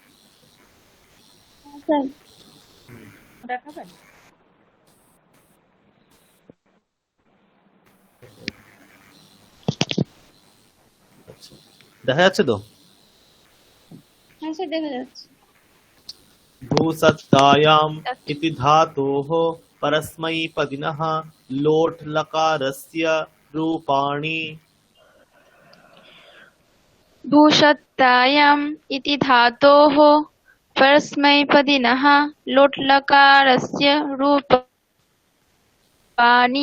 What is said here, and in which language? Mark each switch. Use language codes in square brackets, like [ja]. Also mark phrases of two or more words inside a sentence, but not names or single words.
[bn] দেখাবেন? আচ্ছা, দেখা যাচ্ছে তো? হ্যাঁ স্যার দেখা যাচ্ছে। [sa] भूसत्तायाम् इति धातोः परस्मैपदिनः लोट् लकारस्य रूपाणि। भूषत्तायाम् इति धातोः परस्मैपदिनः लोट्लकारस्य रूपाणि